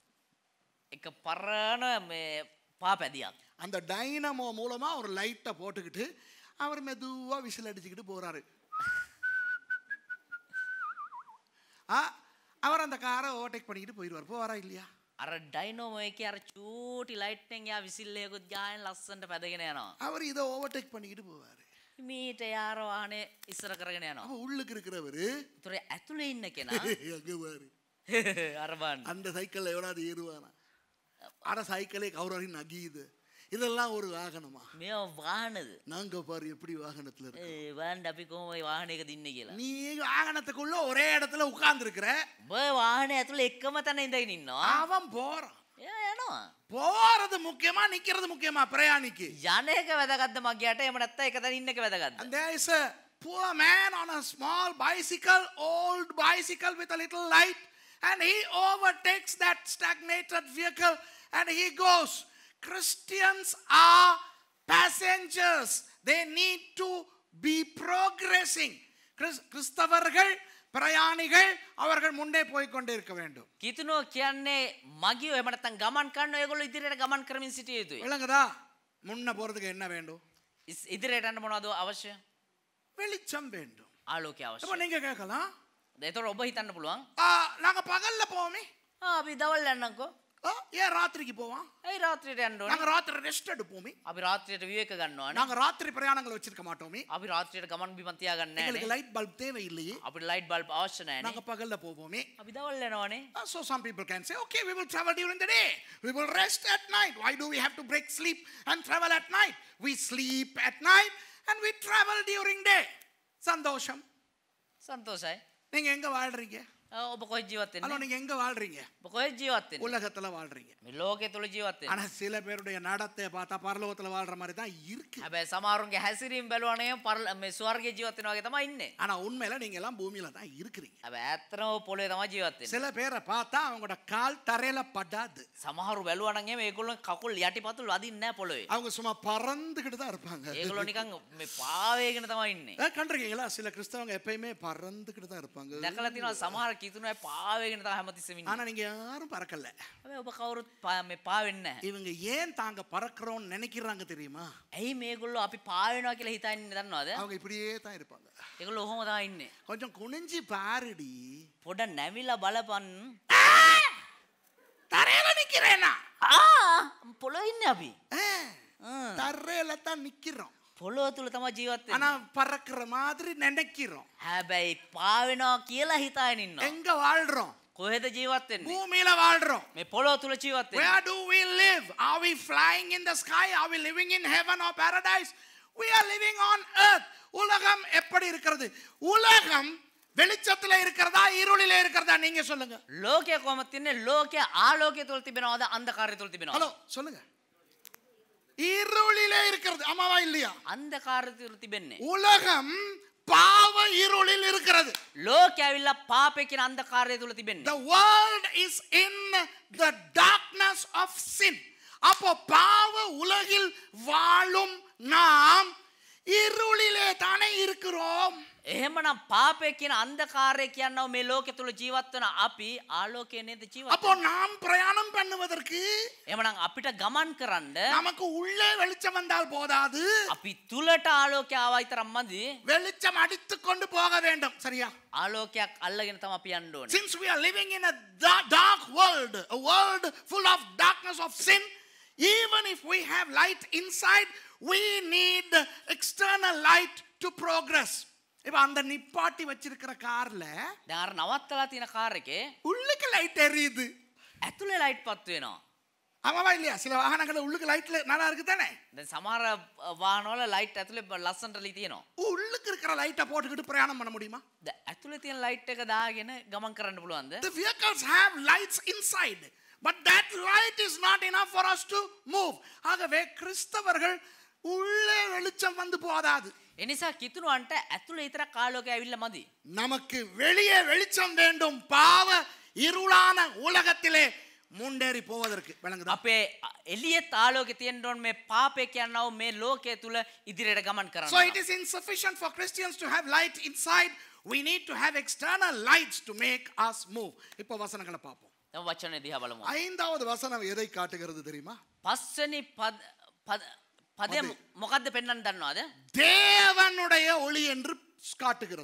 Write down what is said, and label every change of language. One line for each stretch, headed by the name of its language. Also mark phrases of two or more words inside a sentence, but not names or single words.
Sinhala: එක පරණ මේ පාපැදියක්
Tamil: அந்த டைனமோ மூலமா ஒரு லைட்டை போட்டுக்கிட்டு அவர் மெதுவா விசில் அடிச்சுக்கிட்டு போறாரு. அவர் அந்த காரை ஓவர்டேக் பண்ணிக்கிட்டு போயிடுவார். போவாரா இல்லையா?
Sinhala: අර ඩයිනෝමෝ එකේ අර චූටි ලයිට් එකෙන් යා විසිල් එකකුත් ගාගෙන ලස්සනට පැදගෙන යනවා.
Tamil: அவர் இதை ஓவர்டேக் பண்ணிக்கிட்டு போவார்.
Sinhala: මීට යාර වාහනේ ඉස්සර කරගෙන යනවා.
Tamil: அவ உள்ளுக்கு இருக்கிறவரு
Sinhala: ඒතර ඇතුලේ ඉන්න කෙනා
Tamil: அங்க பாரு,
Sinhala: අර බලන්න.
Tamil: அந்த சைக்கிள்ல எவனாவது ஏறுவானா? அட சைக்கிளே கவுராரி நகியுது. இதெல்லாம் ஒரு வாகனமா?
Sinhala: මේව වාහනද?
Tamil: நாங்க பாரு எப்படி வாகனத்துல இருக்கு.
Sinhala: බලන්න අපි කොහොම මේ වාහනයකද ඉන්නේ කියලා.
Tamil: நீ வாகனத்துக்குள்ள ஒரே இடத்துல உட்கார்ந்து இருக்கிற.
Sinhala: ඔබ වාහනේ ඇතුලේ එකම තැන ඉඳගෙන ඉන්නවා.
Tamil: அவன் போறான்.
Sinhala: එයා යනවා.
Tamil: போறது முக்கியமா நிக்கிறது முக்கியமா பிரயாணிக்கு?
Sinhala: යන එක වැදගත්ද මගියට? එහෙම නැත්නම් එක තැන ඉන්න එක වැදගත්ද?
English: And there is a poor man on a small bicycle, old bicycle with a little light, and he overtakes that stagnated vehicle and he goes. Christians are passengers. They need to be progressing.
Tamil: கிறிஸ்தவர்கள் பிரயாணிகள், அவர்கள் முன்னே போய் கொண்டே இருக்க வேண்டும்.
Sinhala: කිතුනෝ කියන්නේ මගියෝ එහෙම නැත්නම් ගමන් කරන ඒගොල්ලෝ ඉදිරියට ගමන් කරමින් සිටිය යුතුයි.
Tamil: விளங்குதா? முன்ன போறதுக்கு என்ன வேண்டும்?
Sinhala: ඉදිරියට යන්න මොනවද අවශ්‍ය?
Tamil: வெளிச்சம் வேண்டும்.
Sinhala: ආලෝකය අවශ්‍යයි.
Tamil: அப்ப நீங்க கேட்கலாம்,
Sinhala: ඒතර ඔබ හිතන්න පුළුවන්
Tamil: நாங்க பகல்ல போவோமே,
Sinhala: අපි දවල් යන්නම්කෝ.
Tamil: ஏன் ராத்திரிக்கு போவோம்?
Sinhala: ඇයි රාත්‍රියට යන්න ඕනේ?
Tamil: நாங்க ராத்திரி ரெஸ்ட் எடுப்போமே.
Sinhala: අපි රාත්‍රියට විවේක ගන්නවානේ.
Tamil: நாங்க ராத்திரி பிரயாணங்கள் வச்சிருக்க மாட்டோமே.
Sinhala: අපි රාත්‍රියට ගමන් බිමන් තියාගන්නේ නැහැ.
Tamil: எங்களுக்கு
English: light bulb
Tamil: தேவை இல்லையே.
Sinhala: අපිට
English: light bulb
Sinhala: අවශ්‍ය නැහැ නේ.
Tamil: நாங்க பகல்ல போவோமே.
Sinhala: අපි දවල් යනවානේ.
English: So some people can say, okay, we will travel during the day. We will rest at night. Why do we have to break sleep and travel at night? We sleep at night and we travel during day.
Tamil: சந்தோஷம்.
Sinhala: සන්තෝෂයි.
Tamil: நீங்க எங்க வாழ்றீங்க?
Sinhala: ඔබ කොහෙද ජීවත්
Tamil: ஹலோ,
Sinhala: වෙන්නේ?
Tamil: நீங்க எங்க வாழ்றீங்க?
Sinhala: ඔබ කොහෙද ජීවත් වෙන්නේ?
Tamil: உலகத்துல வாழ்றீங்க.
Sinhala: මේ ලෝකයේ තුල ජීවත් වෙන්නේ.
Tamil: ஆனா சில பேருடைய நடத்தை பார்த்தா பரலோகத்துல வாழ்ற மாதிரி தான் இருக்கு.
Sinhala: හැබැයි සමහරුන්ගේ හැසිරීම බැලුවා නම් මේ ස්වර්ගයේ ජීවත් වෙනවා වගේ තමයි ඉන්නේ.
Tamil: ஆனா உண்மையில நீங்க எல்லாம் பூமியில தான் இருக்கிறீங்க.
Sinhala: හැබැයි ඇත්තටම පොළවේ තමයි ජීවත් වෙන්නේ.
Tamil: சில பேரை பார்த்தா அவங்களோட கால் தரையில படாது.
Sinhala: සමහරු බැලුවා නම් මේගොල්ලෝ කකුල් යටිපතුල් වදින්නේ නැහැ පොළවේ.
Tamil: அவங்க சும்மா பறந்துகிட்டு தான் இருப்பாங்க.
Sinhala: ඒගොල්ලෝ නිකන් මේ පාවේගෙන තමයි ඉන්නේ.
Tamil: கண்டிருக்கீங்களா? சில கிறிஸ்தவங்க எப்பயுமே பறந்துகிட்டு தான் இருப்பாங்க.
Sinhala: දැකලා තියෙනවා සමහර කිතුනේ පාවේගෙන තමයි හැමතිස්සෙම ඉන්නේ.
Tamil: ஆனா நீங்க யாரும் பறக்கல.
Sinhala: හැබැයි ඔබ කවුරුත් මේ පාවෙන්නේ නැහැ.
Tamil: இவங்க ஏன் தாங்க பறக்கிறோம்னு நினைக்கிறாங்க தெரியுமா?
Sinhala: ඇයි මේගොල්ලෝ අපි පාවෙනවා කියලා හිතන්නේ දන්නවද?
Tamil: அவங்க இப்படியே தான் இருப்பாங்க.
Sinhala: ඒගොල්ලෝ ඔහොම තමයි ඉන්නේ.
Tamil: கொஞ்சம் குனிஞ்சி பாருடி.
Sinhala: පොඩ නැවිලා බලපන්.
Tamil: தரையில நிக்க நிக்கிறேனா
Sinhala: පොළොවේ ඉන්නේ අපි.
Tamil: தரையில தான் நிக்கிறோம்.
Sinhala: පොළොව තුල තමයි ජීවත්
Tamil: ஆனா
Sinhala: වෙන්නේ.
Tamil: பறக்கிற மாதிரி நினைக்கிறோம்.
Sinhala: හැබැයි පාවෙනවා කියලා හිතාගෙන ඉන්නවා.
Tamil: எங்க வாழ்றோம்?
Sinhala: කොහෙද ජීවත් වෙන්නේ?
Tamil: பூமியில வாழ்றோம்.
Sinhala: මේ පොළොව තුල ජීවත් වෙන්නේ.
English: Where do we live? Are we flying in the sky? Are we living in heaven or paradise? We are living on earth.
Tamil: உலகம் எப்படி இருக்கிறது? உலகம் வெளிச்சத்துல இருக்கிறதா இருளிலே இருக்கிறதா நீங்க சொல்லுங்க.
Sinhala: ලෝකය කොහොමද තින්නේ? ලෝකය ආලෝකය තුල තිබෙනවද අන්ධකාරය තුල තිබෙනවද?
Tamil: ஹலோ சொல்லுங்க. இருளிலே இருக்கிறது. ஆமாவா இல்லையா?
Sinhala: අන්ධකාරය තුල තිබෙන්නේ.
Tamil: உலகம் பாவ இருளில் இருக்கிறது.
Sinhala: ලෝකය ඇවිල්ලා පාපේ කියන අන්ධකාරය තුල තිබෙන්නේ.
English: The world is in the darkness of sin.
Tamil: அப்போ பாவ உலகில் வாழும் நாம் இருளிலே தானே இருக்கிறோம்.
Sinhala: එහෙමනම් පාපය කියන අන්ධකාරය කියනවා මේ ලෝකෙ තුල ජීවත් වෙන අපි ආලෝකයේ නේද ජීවත්
Tamil: அப்போ நாம் பிரயாணம் பண்ணுவதற்கு
Sinhala: එහෙමනම් අපිට ගමන් කරන්න
Tamil: நமக்கு உள்ளே வெளிச்சம் வந்தால் போதாது.
Sinhala: අපි තුලට ආලෝකය ආවා විතරක් මදි.
Tamil: வெளிச்சம் அடித்து கொண்டு போக வேண்டும். சரியா?
Sinhala: ආලෝකයක් අල්ලගෙන තමයි අපි යන්න ඕනේ.
English: Since we are living in a dark world, a world full of darkness of sin, even if we have light inside, we need external light to progress.
Tamil: இப்ப அந்த நிப்பாட்டி வச்சிருக்கிற கார்ல
Sinhala: දැන් අර නවත්තලා තියෙන කාර් එකේ
Tamil: உள்ளுக்கு லைட் எரியுது.
Sinhala: ඇතුලේ ලයිට් පත් වෙනවා.
Tamil: ஆமாவா இல்லையா? சில வாகனங்கள் உள்ளுக்கு லைட்ல நல்லா இருக்கு தானே?
Sinhala: දැන් සමහර වාහනවල ලයිට් ඇතුලේ ලස්සනට තියෙනවා.
Tamil: உள்ளுக்கு இருக்கிற லைட்டை போட்டுக்கிட்டு பிரயாணம் பண்ண முடியுமா?
Sinhala: දැන් ඇතුලේ තියෙන ලයිට් එක දාගෙන ගමන් කරන්න පුළුවන්ද?
English: The vehicles have lights inside, but that light is not enough for us to move.
Tamil: ஆகவே கிறிஸ்தவர்கள் உள்ளே வெளிச்சம் வந்து போதாது.
Sinhala: එනිසා කිතුණුවන්ට ඇතුලේ විතරක් ආලෝකය ඇවිල්ලා මදි.
Tamil: நமக்கு வெளியே வெளிச்சம் வேண்டும். பாவ இருளான உலகத்திலே முன்னேறி போவதற்கு. விளங்குதா?
Sinhala: අපේ එළියෙත් ආලෝකය තියෙන්න ඕන මේ පාපේ කියනවා මේ ලෝකයේ තුල ඉදිරියට ගමන් කරන්න.
English: So it is insufficient for Christians to have light inside. We need to have external lights to make us move.
Tamil: இப்போ வசனங்களை பார்ப்போம்.
Sinhala: දැන් වචනේ දිහා බලමු.
Tamil: ஐந்தாவது வசனம் எதை காட்டுகிறது தெரியுமா?
Sinhala: පස්වෙනි පදය මොකද්ද පෙන්වන්න දන්නවද?
Tamil: தேவனுடைய ஒளி என்று காட்டுகிறது.